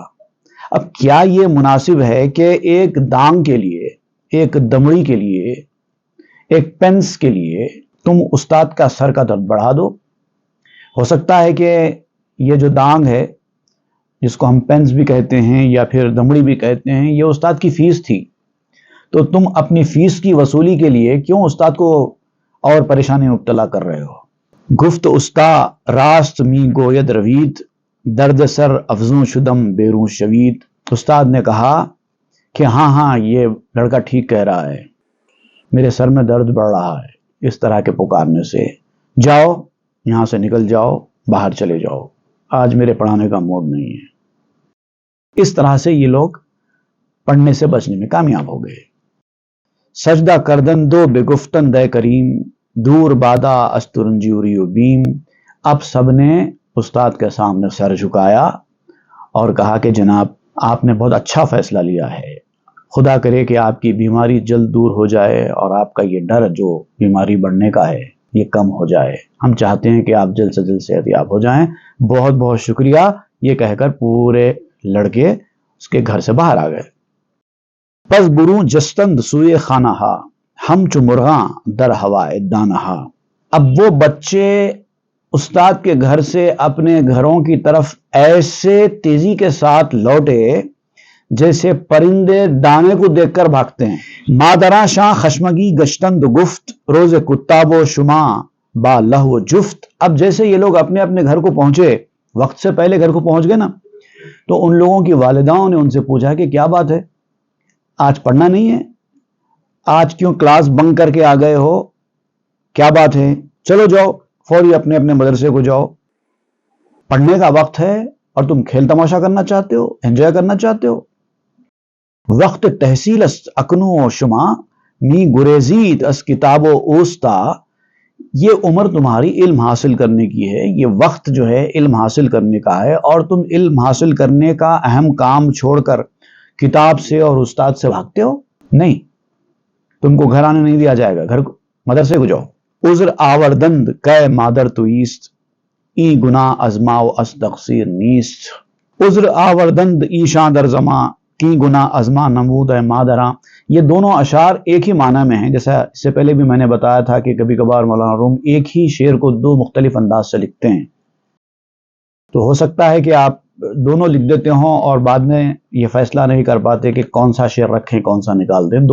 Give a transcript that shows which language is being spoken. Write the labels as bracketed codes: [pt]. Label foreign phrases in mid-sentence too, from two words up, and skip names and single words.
[ur] اب کیا یہ مناسب ہے کہ ایک دانگ کے لیے، ایک دمڑی کے لیے، ایک پینس کے لیے تم استاد کا سر کا درد بڑھا دو؟ ہو سکتا ہے کہ یہ جو دانگ ہے، جس کو ہم پینس بھی کہتے ہیں یا پھر دمڑی بھی کہتے ہیں، یہ استاد کی فیس تھی. تو تم اپنی فیس کی وصولی کے لیے کیوں استاد کو اور پریشانی میں مبتلا کر رہے ہو؟ [fa] گفت استا راست می گوید روید درد سر افزوں شدم بیرون شوید. [ur] استاد نے کہا کہ ہاں یہ لڑکا ٹھیک کہہ رہا ہے، میرے سر میں درد بڑھ رہا ہے اس طرح کے پکارنے سے. جاؤ یہاں سے نکل جاؤ، باہر چلے جاؤ، آج میرے پڑھانے کا موڈ نہیں ہے. اس طرح سے یہ لوگ پڑھنے سے بچنے میں کامیاب ہو گئے. [fa] سجدہ کردن دو بگفتن دے کریم دور بادا استرنجوری و بیم. [ur] اب سب نے استاد کے سامنے سر جھکایا اور کہا کہ جناب آپ نے بہت اچھا فیصلہ لیا ہے، خدا کرے کہ آپ کی بیماری جلد دور ہو جائے اور آپ کا یہ ڈر جو بیماری بڑھنے کا ہے یہ کم ہو جائے. ہم چاہتے ہیں کہ آپ جلد سے جلد صحتیاب ہو جائیں. بہت بہت شکریہ. یہ کہہ کر پورے لڑکے اس کے گھر سے باہر آ گئے. [fa] پس بروں جستند سوئے خانہ ہا ہم چو مرغاں در ہوائے دانہا. [ur] اب وہ بچے استاد کے گھر سے اپنے گھروں کی طرف ایسے تیزی کے ساتھ لوٹے جیسے پرندے دانے کو دیکھ کر بھاگتے ہیں. [fa] مادراں شاہ خشمگی گشتند گفت روز کتاب و شما با لہو جفت. [ur] اب جیسے یہ لوگ اپنے اپنے گھر کو پہنچے، وقت سے پہلے گھر کو پہنچ گئے نا، تو ان لوگوں کی والداؤں نے ان سے پوچھا کہ کیا بات ہے، آج پڑھنا نہیں ہے؟ آج کیوں [en] class bunk [ur] کر کے آ گئے ہو؟ کیا بات ہے؟ چلو جاؤ فوری اپنے اپنے مدرسے کو جاؤ، پڑھنے کا وقت ہے اور تم کھیل تماشا کرنا چاہتے ہو، انجوائے کرنا چاہتے ہو. [fa] وقت تحصیل است اکنو و شما می گریزید اس کتاب و اوستا. [ur] یہ عمر تمہاری علم حاصل کرنے کی ہے، یہ وقت جو ہے علم حاصل کرنے کا ہے، اور تم علم حاصل کرنے کا اہم کام چھوڑ کر کتاب سے اور استاد سے بھاگتے ہو. نہیں، تم کو گھر آنے نہیں دیا جائے گا، گھر مدرسے کو جاؤ. [fa] عذر آوردند کہ مادر تو ایست، ای گناہ ازما و اس تقصیر نیست. عذر آوردند ایشاں در زماں کی گناہ ازما نمود ہے مادراں. [ur] یہ دونوں اشعار ایک ہی معنی میں ہیں. جیسا اس سے پہلے بھی میں نے بتایا تھا کہ کبھی کبھار مولانا روم ایک ہی شعر کو دو مختلف انداز سے لکھتے ہیں، تو ہو سکتا ہے کہ آپ دونوں لکھ دیتے ہوں اور بعد میں یہ فیصلہ نہیں کر پاتے کہ کون سا شعر رکھیں کون سا نکال دیں.